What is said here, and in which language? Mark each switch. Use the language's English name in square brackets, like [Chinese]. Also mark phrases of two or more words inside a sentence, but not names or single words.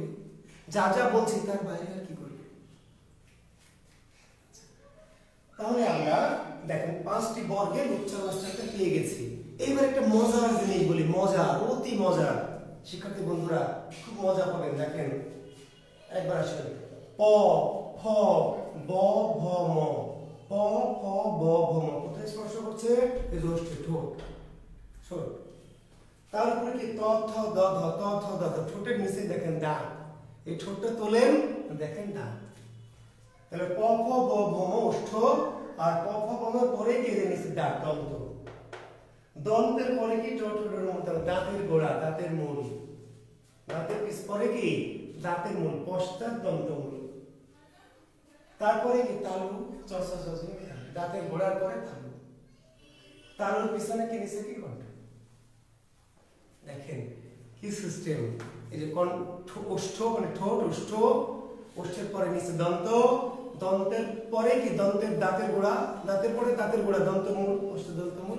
[Bangla] যা যা বলছি তার বাইরে আর কি করবে? তাহলে আমরা দেখেন 5টি বর্গের উচ্চারণটা পেয়ে গেছি। এইবার একটা মজার জিনিস বলি, মজার, অতি মজার। শিক্ষার্থী বন্ধুরা খুব মজা পাবেন। দেখেন একবার আসেন, প ফ ব ভ ম। প ফ ব ভ ম কোথায় স্পর্শ করছে? এই ওষ্ঠে, ঠোঁট, ঠোঁট। তারপরে কি? ত থ দ ধ, ত থ দ ধ। ঠোঁটের নিচে দেখেন দাঁত, এই ঠোঁটটা তোলেন, দেখেন দাঁত। তাহলে প ফ ব ভ ম ওষ্ঠ, আর প ফ ব ম পরে কি? এর নিচে দাঁত, দন্ত। দন্তের পরে কি? ট ঠ ড ঢ মূল, দাঁতের গোড়া, দাঁতের মূল। দাঁতের পিছ পরে কি? দাঁতের মূল, পশ্চাৎ দন্তমূল। তারপরে কি? তালু, চ ছ ছ ছ, দাঁতের গোড়ার পরে তালু। তালুর পিছনে কি? নিচে কি? কণ্ঠ। দেখেন কি সিস্টেম। এই যে ওষ্ঠ মানে ঠোঁট, ওষ্ঠ, ওষ্ঠের পরে নিচে দন্ত, দন্তের পরে কি? দন্তের দাঁতের গোড়া, দাঁতের পরে দাঁতের গোড়া, দন্তমূল, ওষ্ঠ দন্তমূল।